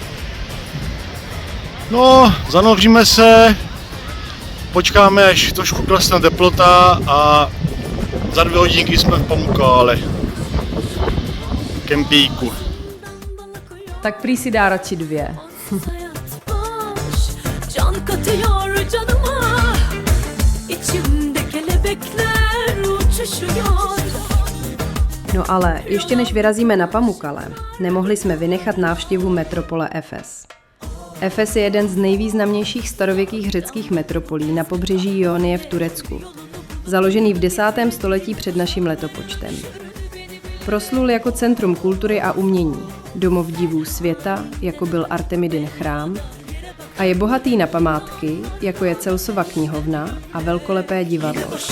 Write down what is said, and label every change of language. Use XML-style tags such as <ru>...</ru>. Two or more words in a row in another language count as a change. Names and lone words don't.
<cs>No, zanoříme se, počkáme, až trošku klesne teplota a za 2 hodinky jsme v Pamukkale. Kempíku. Tak prý si dá radši 2.</cs> <tr>Can katıyor canıma, içimde kelebekler uçuşuyor.</tr> <cs>No ale ještě než vyrazíme na Pamukkale, nemohli jsme vynechat návštěvu metropole Efes. Efes je jeden z nejvýznamnějších starověkých řeckých metropolí na pobřeží Ionie v Turecku, založený v 10. století před naším letopočtem. Proslul jako centrum kultury a umění, domov divů světa, jako byl Artemidin chrám, a je bohatý na památky, jako je Celsova knihovna a velkolepé divadlo.</cs>